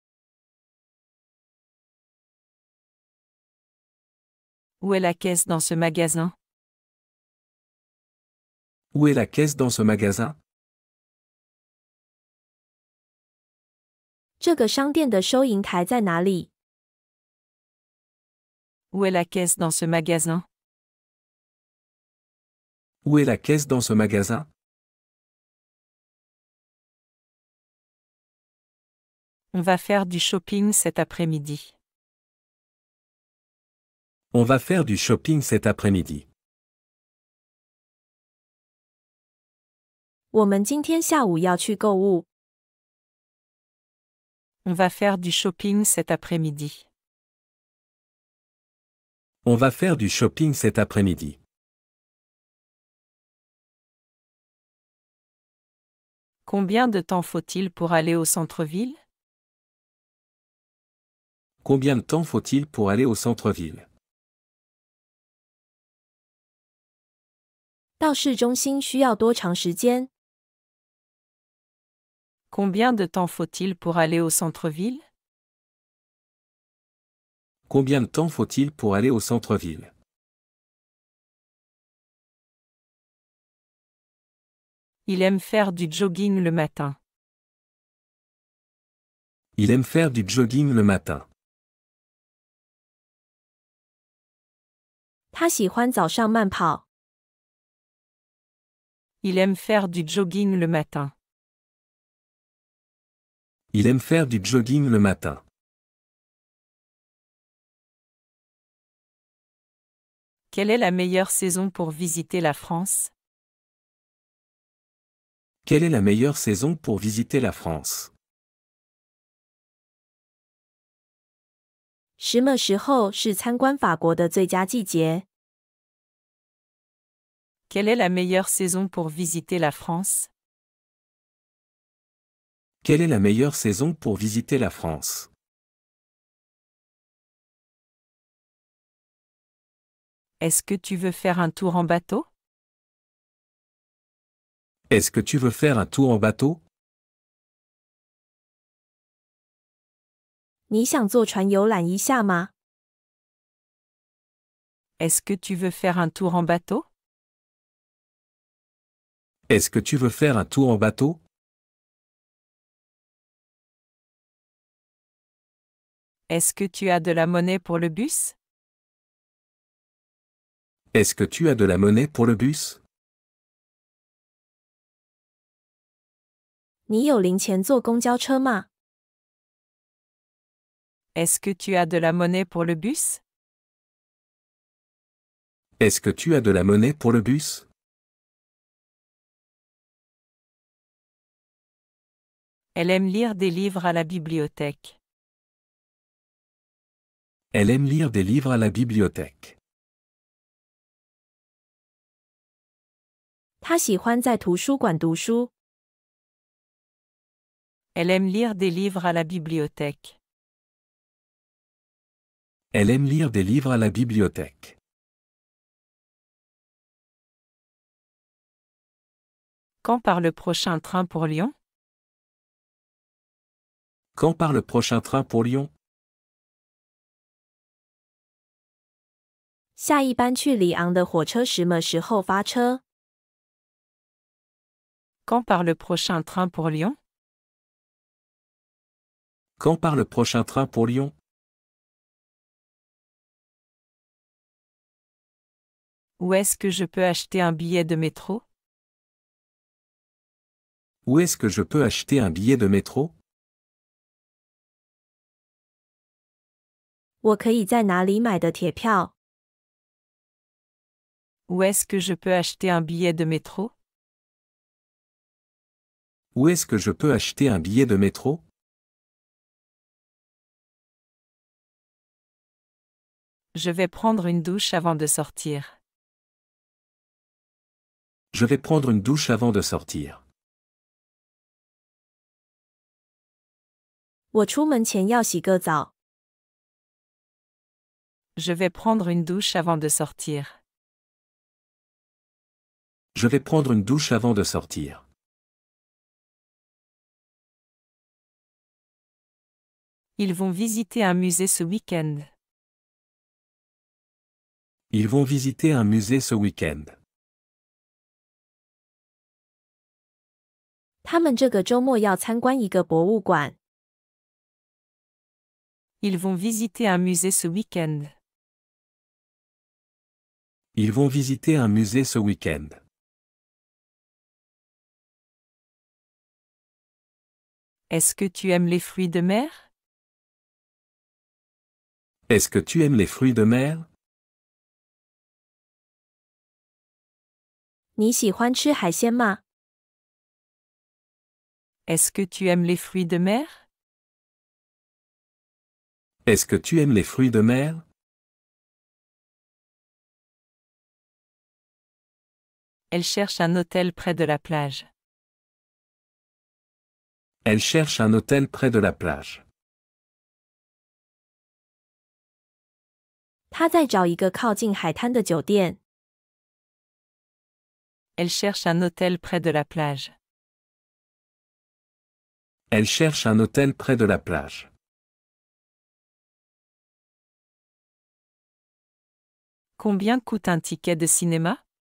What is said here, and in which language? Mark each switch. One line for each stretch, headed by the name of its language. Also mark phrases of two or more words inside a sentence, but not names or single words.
French: Où est la caisse dans ce magasin? Où est la caisse dans ce magasin?
Chinese: 这个商店的收银台在哪里？
French: Où est la caisse dans ce magasin? Où est la caisse dans ce magasin? On va faire du shopping cet après-midi. On va faire du shopping cet après-midi.
Chinese: 我们今天下午要去购物。
French: On va faire du shopping cet après-midi. On va faire du shopping cet après-midi. Combien de temps faut-il pour aller au centre-ville? Combien de temps faut-il pour aller au centre-ville?
Chinese: 到市中心需要多长时间？
French: Combien de temps faut-il pour aller au centre-ville? Combien de temps faut-il pour aller au centre-ville? Il aime faire du jogging le matin. Il aime faire du jogging le matin.
Chinese: 他喜欢早上慢跑。
French: Il aime faire du jogging le matin. Il aime faire du jogging le matin. Quelle est la meilleure saison pour visiter la France? Quelle est la meilleure saison pour visiter la France?
Chinese: 什么时候是参观法国的最佳季节？
French: Quelle est la meilleure saison pour visiter la France? Quelle est la meilleure saison pour visiter la France? Est-ce que tu veux faire un tour en bateau? Est-ce que tu veux faire un tour en bateau?
Chinese: 你想坐船游览一下吗？
French: Est-ce que tu veux faire un tour en bateau? Est-ce que tu veux faire un tour en bateau? Est-ce que tu as de la monnaie pour le bus? Est-ce que tu as de la monnaie pour le bus?
Chinese: 你有零钱坐公交车吗？
French: Est-ce que tu as de la monnaie pour le bus? Est-ce que tu as de la monnaie pour le bus? Elle aime lire des livres à la bibliothèque. Elle aime lire des livres à la bibliothèque.
Chinese: 他喜欢在图书馆读书。
French: Elle aime lire des livres à la bibliothèque. Elle aime lire des livres à la bibliothèque. Quand part le prochain train pour Lyon? Quand part le prochain train pour Lyon?
Chinese: 下一班去里昂的火车什么时候发车？
French: Quand part le prochain train pour Lyon? Quand part le prochain train pour Lyon? Où est-ce que je peux acheter un billet de métro? Où est-ce que je peux acheter un billet de métro?
Chinese: 我可以在哪里买的铁票？
French: Où est-ce que je peux acheter un billet de métro? Où est-ce que je peux acheter un billet de métro? Je vais prendre une douche avant de sortir. Je vais prendre une douche avant de sortir.
Chinese: 我出门前要洗个澡。
French: Je vais prendre une douche avant de sortir. Je vais prendre une douche avant de sortir. Ils vont visiter un musée ce week-end. Ils vont visiter un musée ce week-end.
Chinese: 他们这个周末要参观一个博物馆。
French: Ils vont visiter un musée ce week-end. Ils vont visiter un musée ce week-end. Est-ce que tu aimes les fruits de mer? Est-ce que tu aimes les fruits de mer?
Chinese: 你喜欢吃海鲜吗？
French: Est-ce que tu aimes les fruits de mer? Est-ce que tu aimes les fruits de mer? Elle cherche un hôtel près de la plage. Elle cherche un hôtel près de la plage.
Chinese: 她在找一个靠近海滩的酒店。
French: Elle cherche un hôtel près de la plage. Elle cherche un hôtel près de la plage. Combien coûte un ticket de cinéma?